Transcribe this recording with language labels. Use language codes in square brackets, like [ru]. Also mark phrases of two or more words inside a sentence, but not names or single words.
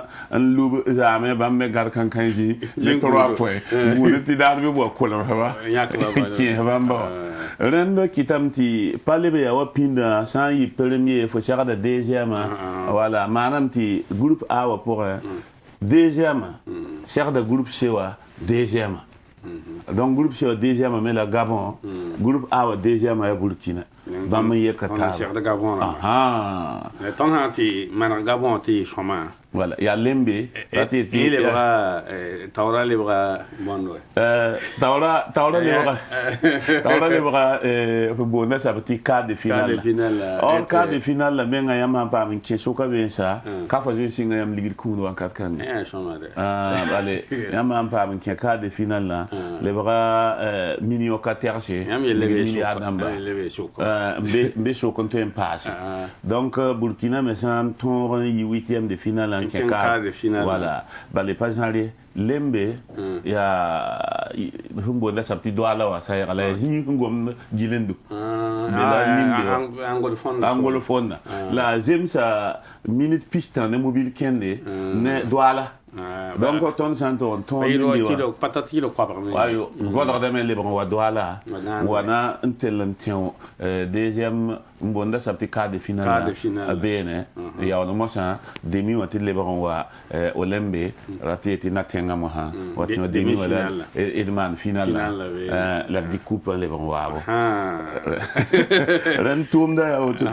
[mos] n lub zaame bãmb me gãd kãn-kãn zĩ ne 3 poin buud tɩ daad be boa kolmsba kẽes bãmba wa rẽnd kɩtame tɩ pa leb yaa wa pĩndã sã n yɩ premier fo segda deuxième wala maanam tɩ [fr] groupe A [mos] wa pʋgẽ deuxième segda [fr] groupe C [mos] wa [fr] deuxième donc groupe C [mos] wa deuxième me la Gabon [fr] groupe A [mos] wa deuxième ya Burkina bãmb n yeka taaba tõnd sã tɩ maneg Gabon tɩ yɩ sõma voilà yaa lembe tɩ lebga taoora lebga bõnd we taoora lebga fo boonda sab tɩ [fr] quart de finale [mos] or [fr] quart de finale [mos] la menga yãmb sãn paam n kẽ sʋka beensa ka fa zoe sɩnga yãmb ligd kũud wãnkat kãnge ale yãmb sãn paam n kẽ [fr] quart de finale [mos] la lebga million ka tɛgse milliard namba n be sok n tõe n paase donc Burkina me sã n tõog n yɩ [fr] 8e de finale [mos] n kẽ voilà bale pa zãre lembe yaa sẽn boonda sab tɩ doala wa sa yɛgla yaa zĩig n gomd gilendu angol fonda la zemsa minute pistan ne mobile kẽnde ne doala donc tõnd sã n tog n tõog godgdame lebg n wa doala wa na n tell n tẽo deuxième n boonda sab tɩ [fr] quart de finale [mos] a beene n yaool mosã demi wã tɩ lebg n wa o lembe ra tɩ yetɩ na tẽngã mosã wa tẽ demi wã d maan final la d dɩk coupe lebg n waabo rẽnd tʋʋmda yaa woto